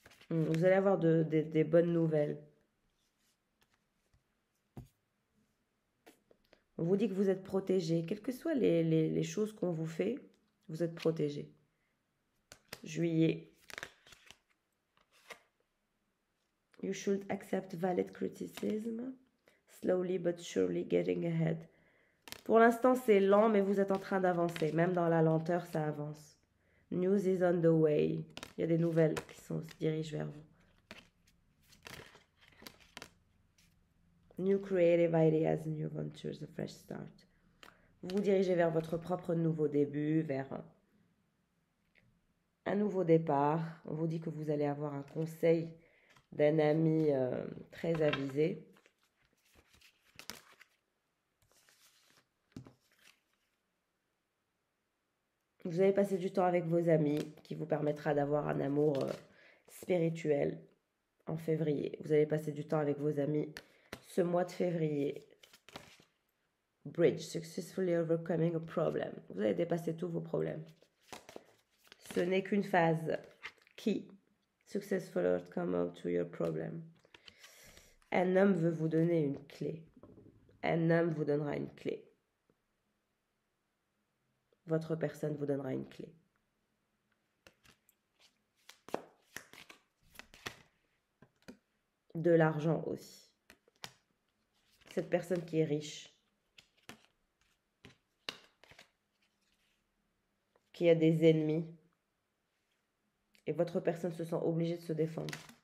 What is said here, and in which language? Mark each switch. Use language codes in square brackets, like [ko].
[fr] Vous allez avoir des bonnes nouvelles. On vous dit que vous êtes protégé. Quelles que soient les choses qu'on vous fait, vous êtes protégé. Juillet. [en] You should accept valid criticism. Slowly but surely getting ahead. [fr] Pour l'instant, c'est lent, mais vous êtes en train d'avancer. Même dans la lenteur, ça avance. [en] News is on the way. [fr] Il y a des nouvelles qui se dirigent vers vous. [en] New creative ideas, new ventures, a fresh start. [fr] Vous vous dirigez vers votre propre nouveau début, vers un nouveau départ. On vous dit que vous allez avoir un conseil d'un ami très avisé. Vous allez passer du temps avec vos amis qui vous permettra d'avoir un amour spirituel en février. Vous allez passer du temps avec vos amis ce mois de février. [en] Bridge, successfully overcoming a problem. [fr] Vous avez dépassé tous vos problèmes. Ce n'est qu'une phase. [en] Key, successful outcome to your problem. [fr] Un homme veut vous donner une clé. Un homme vous donnera une clé. Votre personne vous donnera une clé. De l'argent aussi. Cette personne qui est riche, qui a des ennemis, et votre personne se sent obligée de se défendre.